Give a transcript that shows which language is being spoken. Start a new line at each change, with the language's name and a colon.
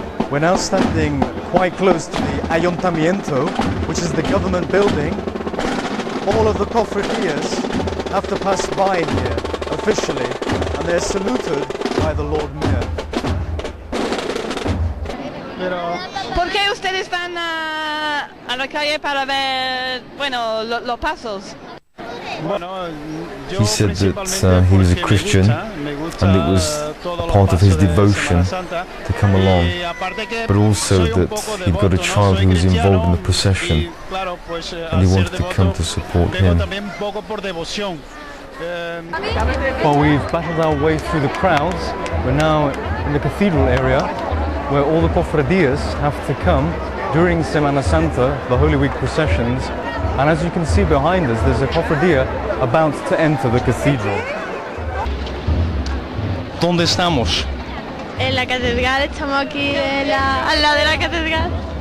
English: We're now standing quite close to the Ayuntamiento, which is the government building. All of the cofradías have to pass by here officially, and they're saluted by the Lord Mayor.
Spanish: ¿Por qué ustedes van a la calle para ver, bueno, los pasos?
English: He said that he was a Christian and it was part of his devotion to come along, but also that he'd got a child who was involved in the procession and he wanted to come to support him. Well, we've battled our way through the crowds. We're now in the cathedral area where all the cofradías have to come during Semana Santa, the Holy Week processions. And as you can see behind us, there's a cofradía about to enter the cathedral.
Spanish: ¿Dónde estamos? En la catedral, estamos aquí al lado de la catedral.